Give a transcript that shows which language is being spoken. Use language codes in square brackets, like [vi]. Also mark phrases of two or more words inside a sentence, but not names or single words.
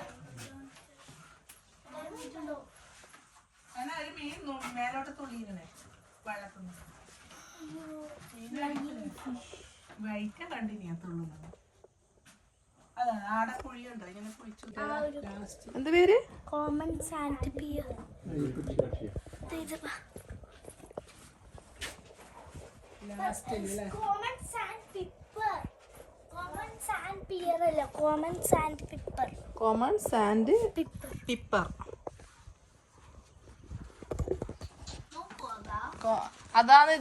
[ml] മേലോട്ട് തുള്ളിയിരുന്നേ വെള്ളത്തുനിന്ന് വൈറ്റ കണ്ടിന്യാ തുള്ളുന്നത്. അതാണ് ആടെ കുഴിയുണ്ടോ ഇങ്ങനെ കുഴിച്ചു. എന്താ പേര്? [en] common sandpiper. common sandpiper. common sandpiper അല്ല, common sandpiper. common sandpiper. [ml] അതാണിത്.